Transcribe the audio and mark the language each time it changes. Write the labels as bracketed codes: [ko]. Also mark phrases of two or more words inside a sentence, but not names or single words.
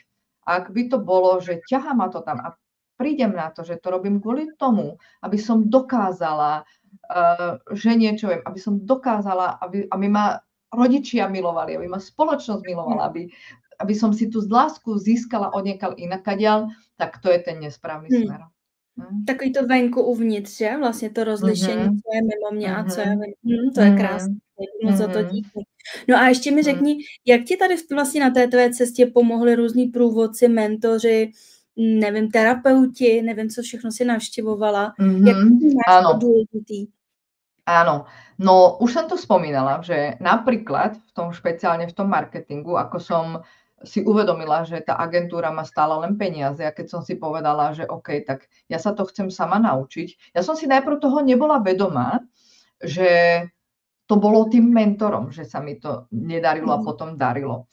[sk] Ak by to bolo, že ťahá ma to tam a prídem na to, že to robím kvôli tomu, aby som dokázala, že niečo viem, aby som dokázala, aby ma rodičia milovali, aby ma spoločnosť milovala, aby som si tú lásku získala odniekal inakadiaľ, tak to je ten nesprávny smer. [cs] Takový to venku uvnitř, že? Vlastně to rozlišení, co je mimo mě a co je mimo. To je krásné. Moc za to díky. No a ještě mi řekni, jak ti tady vlastně na té tvé cestě pomohli různí průvodci, mentoři, nevím, terapeuti, nevím, co všechno si navštěvovala. Jak máš to důležitý? [sk] Áno, no už som to spomínala, že napríklad špeciálne v tom marketingu, ako som si uvedomila, že tá agentúra má stále len peniaze a keď som si povedala, že OK, tak ja sa to chcem sama naučiť. Ja som si najprv toho nebola vedomá, že to bolo tým mentorom, že sa mi to nedarilo a potom darilo.